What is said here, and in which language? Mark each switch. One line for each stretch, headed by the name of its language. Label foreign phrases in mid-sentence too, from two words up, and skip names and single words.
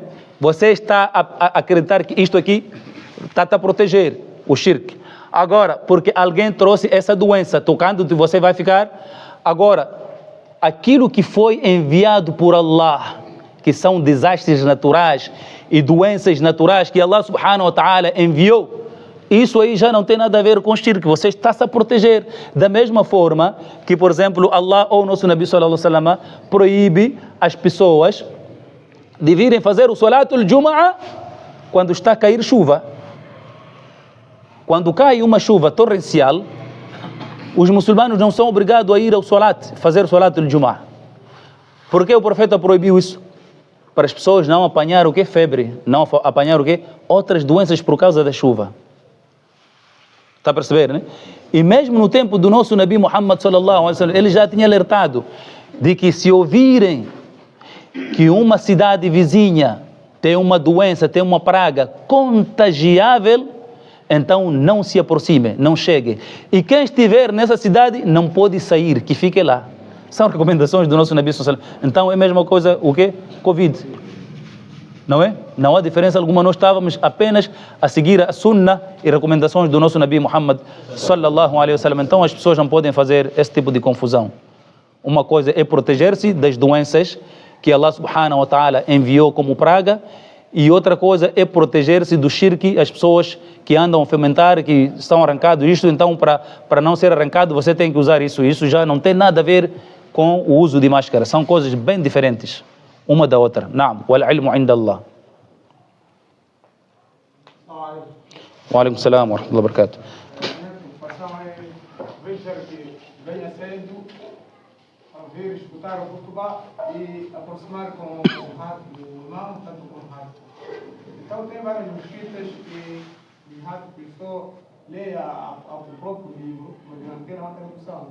Portuguese: Você está a acreditar que isto aqui está a proteger, o shirk. Agora, porque alguém trouxe essa doença, tocando-te, você vai ficar... Agora, aquilo que foi enviado por Allah, que são desastres naturais e doenças naturais que Allah
Arabic: سبحانه وتعالى
Portuguese: enviou, isso aí já não tem nada a ver com shirk. Você está-se a proteger. Da mesma forma que, por exemplo, Allah ou o nosso Nabi
Arabic: صلى الله عليه وسلم
Portuguese: proíbe as pessoas de virem fazer o
Arabic: صلاة الجمعة
Portuguese: quando está a cair chuva. Quando cai uma chuva torrencial, os muçulmanos não são obrigados a ir ao Salat, fazer o
Arabic: صلاة الجمعة.
Portuguese: Por que o profeta proibiu isso? Para as pessoas não apanhar o que? Febre, não apanhar o que? Outras doenças por causa da chuva. Está a perceber, né? E mesmo no tempo do nosso Nabi Muhammad
Arabic: صلى الله عليه وسلم,
Portuguese: ele já tinha alertado de que se ouvirem que uma cidade vizinha tem uma doença, tem uma praga contagiável, então não se aproxime, não chegue. E quem estiver nessa cidade não pode sair, que fique lá. São recomendações do nosso Nabi
Arabic: صلى الله عليه وسلم.
Portuguese: Então é a mesma coisa, o quê? Covid. Não é? Não há diferença alguma, nós estávamos apenas a seguir a sunnah e recomendações do nosso Nabi Muhammad
Arabic: صلى الله عليه وسلم.
Portuguese: Então as pessoas não podem fazer esse tipo de confusão. Uma coisa é proteger-se das doenças que Allah
Arabic: سبحانه وتعالى
Portuguese: enviou como praga, e outra coisa é proteger-se do shirk, as pessoas que andam a fomentar, que estão arrancados isto, então para não ser arrancado você tem que usar isso. Isso já não tem nada a ver com o uso de máscara, são coisas bem diferentes uma da outra.
Arabic: نعم والعلم عند الله وعليكم السلام ورحمة الله وبركاته.
Portuguese: Venha cedo a ver, escutar o khutbah e aproximar com o rato do imam, tanto com o rato. Então tem várias mesquitas que o rato Cristo lê o próprio livro, mas não tem uma tradução.